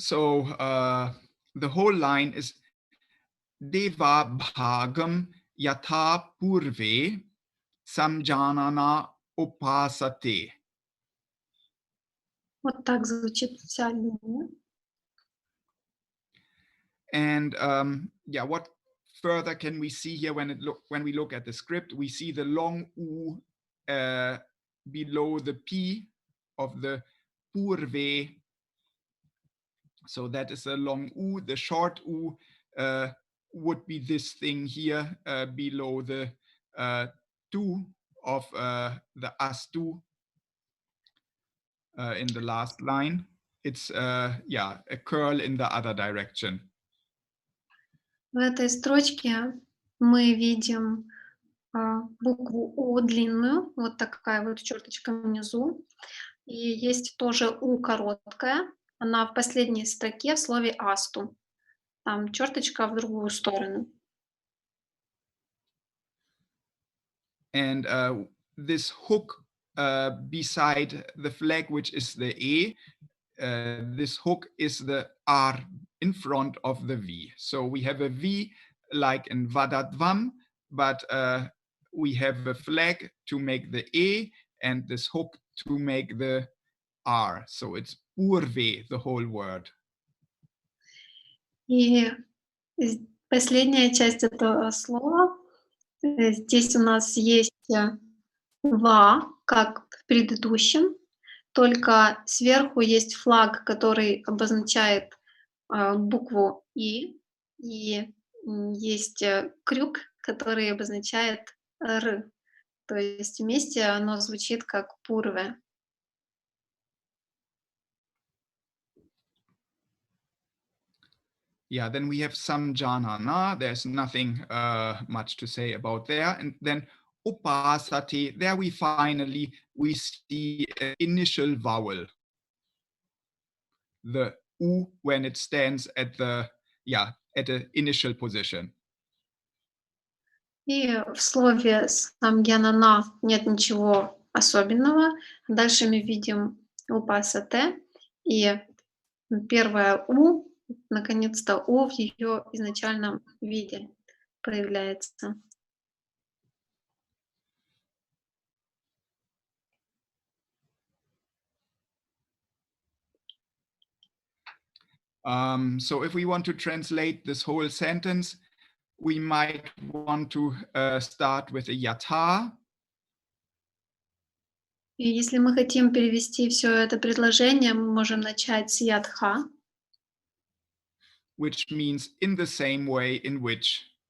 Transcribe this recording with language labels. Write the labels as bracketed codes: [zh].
[en] So the whole line is Deva Bhagam Yatha Purve Samjanana Upasate. [ru] Вот так звучит вся линия. [en] And what further can we see here when we look at the script? We see the long U below the P of the Purve. So that is a long U. The short U would be this thing here below the tu of the astu in the last line. It's a curl in the other direction. [ru] В этой строчке мы видим букву «у» длинную, вот такая вот черточка внизу. И есть тоже «у» короткая. Она в последней строке в слове «асту». Там черточка в другую сторону. [en] And this hook beside the flag, which is the E, this hook is the R in front of the V. So we have a V like in Vadadvam, but we have a flag to make the E and this hook to make the R. So it's Purve, the whole word. [ru] И последняя часть этого слова Здесь у нас есть «ва», как в предыдущем, только сверху есть флаг, который обозначает букву и есть крюк, который обозначает «р». То есть вместе оно звучит как «пурве». [en] Yeah, then we have samjana. There's nothing much to say about there. And then upasate, there we finally see an initial vowel. The u when it stands at the initial position. [ru] И в слове «самгьянана» нет ничего особенного. Дальше мы видим «упасате», и первое «у», наконец-то «у» в ее изначальном виде появляется. [en] So if we want to translate this whole sentence, we might want to start with a yatha. [ru] И если мы хотим перевести все это предложение, мы можем начать с ядха, [en] which means in the same way in which.